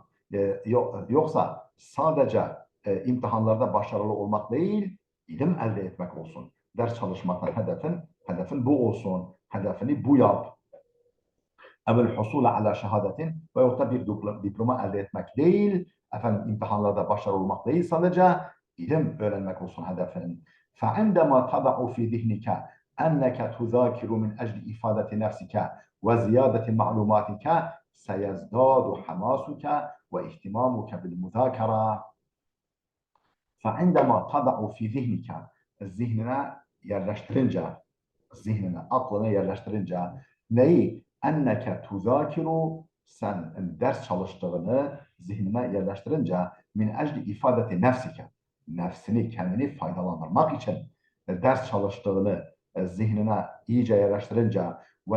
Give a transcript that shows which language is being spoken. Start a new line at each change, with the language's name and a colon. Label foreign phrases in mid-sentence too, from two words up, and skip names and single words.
Turkish: Yoksa sadece imtihanlarda başarılı olmak değil, ilim elde etmek olsun. Ders çalışmaktan hedefin bu olsun. Hedefini bu yap.
Arabic: أو الحصول على شهادة,
Turkish: veyahut da bir diploma elde etmek değil, imtihanlarda başarılı olmak değil, sadece ilim öğrenmek olsun hedefin.
Arabic: فعندما تضع في ذهنك أنك تذاكر من أجل إفادة نفسك وزيادة معلوماتك سيزداد حماسك واهتمامك بالمذاكرة. فعندما تضع في ذهنك
Turkish: zihnine yerleştirince, zihnine, aklına yerleştirince neyi?
Arabic: أنك تذاكر,
Turkish: sen ders çalıştığını zihnine yerleştirince
Arabic: من أجل إفادة نفسك,
Turkish: nefsini, kendini faydalandırmak için ders çalıştığını zihnine iyice yerleştirince ve